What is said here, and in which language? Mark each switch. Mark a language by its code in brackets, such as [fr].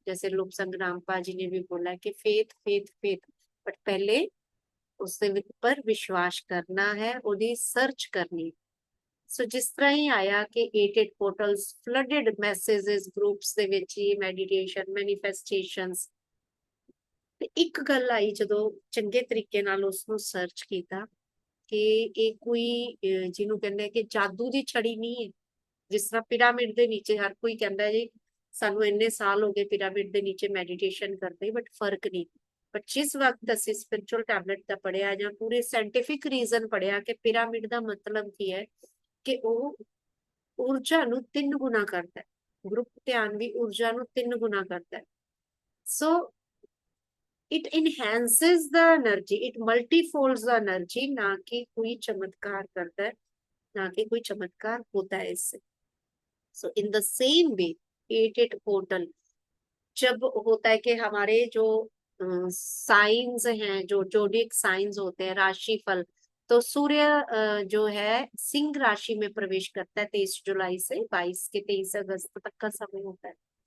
[hi] जैसे लोक संग्रामपा जी ने भी बोला कि फेथ फेथ फेथ, बट पहले उससे पर विश्वास करना है, उन्हें सर्च करनी। सो जिस तरह ही आया कि 8/8 पोर्टल्स फ्लडेड मैसेजेस ग्रुप्स [pa] ਦੇ ਵਿੱਚ ਹੀ [hi] ਮੈਡੀਟੇਸ਼ਨ ਮੈਨੀਫੈਸਟੇਸ਼ਨਸ। [pa] ਤੇ ਇੱਕ ਗੱਲ ਆਈ ਜਦੋਂ ਚੰਗੇ ਤਰੀਕੇ ਨਾਲ ਉਸ ਨੂੰ ਸਰਚ ਕੀਤਾ ਕਿ ਇਹ ਕੋਈ ਜਿਹਨੂੰ ਕਹਿੰਦੇ ਕਿ ਜਾਦੂ ਦੀ ਛੜੀ ਨਹੀਂ ਹੈ। ਜਿਸ ਤਰ੍ਹਾਂ ਪਿਰਾਮਿਡ ਦੇ ਨੀਚੇ ਹਰ ਕੋਈ ਕਹਿੰਦਾ ਜੀ ਸਾਨੂੰ ਇੰਨੇ ਸਾਲ ਹੋ ਗਏ ਪਿਰਾਮਿਡ ਦੇ ਨੀਚੇ ਮੈਡੀਟੇਸ਼ਨ ਕਰਦੇ, ਬਟ ਫਰਕ ਨਹੀਂ। ਬਟ ਜਿਸ ਵਕਤ ਅਸੀਂ ਸਪਿਰਿਚੁਅਲ ਟੈਬਲੇਟ ਦਾ ਪੜਿਆ ਜਾਂ ਪੂਰੇ ਸਾਇੰਟਿਫਿਕ ਰੀਜ਼ਨ ਪੜਿਆ ਕਿ ਪਿਰਾਮਿਡ ਦਾ ਮਤਲਬ ਕੀ ਹੈ ਕਿ ਉਹ ਊਰਜਾ ਨੂੰ 3 ਗੁਣਾ ਕਰਦਾ ਹੈ। ਗਰੁੱਪ ਧਿਆਨ ਵੀ ਊਰਜਾ ਨੂੰ 3 ਗੁਣਾ ਕਰਦਾ ਹੈ। [hi] ਸੋ [en] it enhances the energy, [hi] it मल्टीफोल्ड्स the energy, ना कि कोई चमत्कार करता है, ना कि कोई चमत्कार होता है इससे। सो [en] in the same way [hi] 8/8 portal जब होता है कि हमारे जो साइंस हैं, जो जोडिक साइंस होते हैं, राशिफल, तो सूर्य जो है सिंह राशि में प्रवेश करता है 23 जुलाई से 22 के 23 अगस्त तक का समय होता है।